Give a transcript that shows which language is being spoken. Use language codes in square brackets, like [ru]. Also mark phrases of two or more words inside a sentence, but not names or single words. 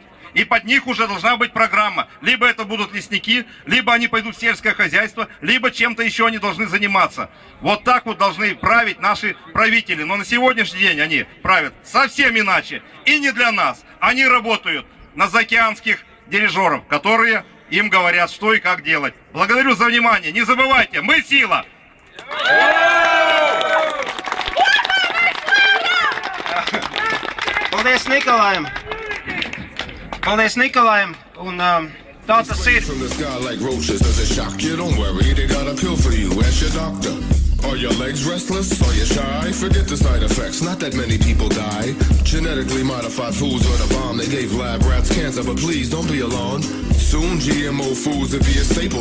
[ru] И под них уже должна быть программа. Либо это будут лесники, либо они пойдут в сельское хозяйство, либо чем-то еще они должны заниматься. Вот так вот должны править наши правители. Но на сегодняшний день они правят совсем иначе. И не для нас. Они работают на заокеанских дирижеров, которые им говорят, что и как делать. Благодарю за внимание. Не забывайте, мы сила! [lv] Paldies Nikolajam! Paldies Nikolajam! Un tā tas ir. [en] From the sky like roaches, does it shock you? Don't worry, they got a pill for you. Ask your doctor. Are your legs restless? Are you shy? Forget the side effects. Not that many people die. Genetically modified foods are the bomb. They gave lab rats cancer, but please don't be alarmed. Soon GMO foods will be a staple.